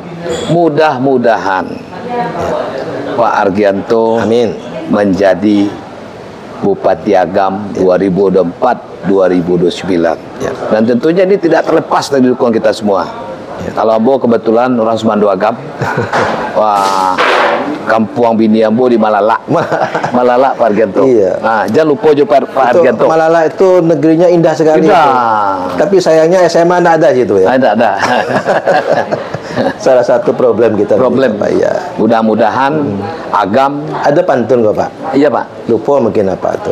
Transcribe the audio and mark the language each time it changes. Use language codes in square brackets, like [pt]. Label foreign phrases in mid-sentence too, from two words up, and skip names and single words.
[id] Mudah-mudahan Pak Argianto Amin. menjadi Bupati Agam 2024-2029. Ya. Dan tentunya ini tidak terlepas dari dukungan kita semua. Kalau Ambo kebetulan orang Sumando Agam, wah, Kampung [min] Bini Ambo [id] di Malala. Malala Pak Argento. Iya. Nah, jangan lupa juga Pak Itu Argento. Malala itu negerinya indah sekali. Indah. Itu. Tapi sayangnya SMA nggak ada situ ya. Ada. Salah satu problem kita. Problem. Pak. Ya. Mudah-mudahan agam. Ada pantun kok Pak. Iya Pak. Lupa mungkin apa tuh.